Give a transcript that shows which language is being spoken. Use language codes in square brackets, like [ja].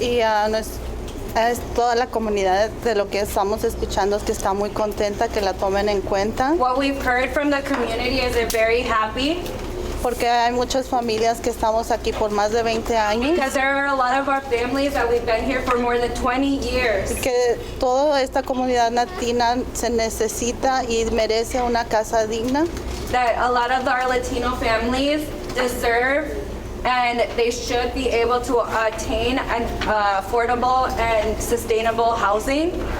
[es] y es toda la comunidad de lo que estamos escuchando es que está muy contenta que la tomen en cuenta [en] What we've heard from the community is they're very happy [es] porque hay muchas familias que estamos aquí por más de 20 años [en] because there are a lot of our families that we've been here for more than 20 years. [es] y que toda esta comunidad latina se necesita y merece una casa digna. [en] That a lot of our Latino families deserve and they should be able to attain an affordable and sustainable housing.